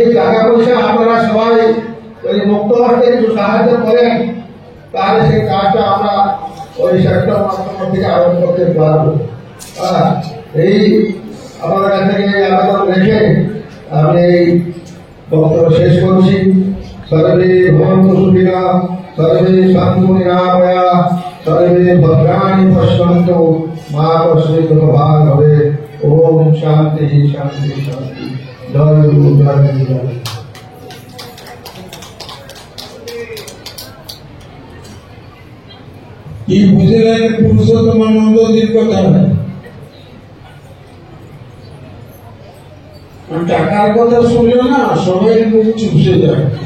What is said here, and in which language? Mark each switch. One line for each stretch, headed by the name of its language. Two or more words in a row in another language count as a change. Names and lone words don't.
Bangla: টাকা পয়সা আপনারা সবাই যদি মুক্ত হাতে কিছু সাহায্য করেন তাহলে সেই কাজটা আমরা ওই সেপ্টেম্বর অক্টোবর থেকে আরম্ভ করতে পারবো এই আপনাদের কাছ থেকে আবেদন রেখে আমি এই বক্তব্য শেষ করছি
Sanskrit: সর্বে ভবন্তু সুখিনা সর্বে সন্তু নিরাময়া সর্বে ভদ্রাণি পশ্যন্তু মা কশ্চিৎ দুঃখভাগ হবে
Bangla: ওম শান্তি শান্তি শান্তি জয় গুরু জয় গুরু কি বুঝলেন পুরুষোত্তমানন্দজির কথা টাকার কথা শুনলে না সবাই মুখ চুপসে যায়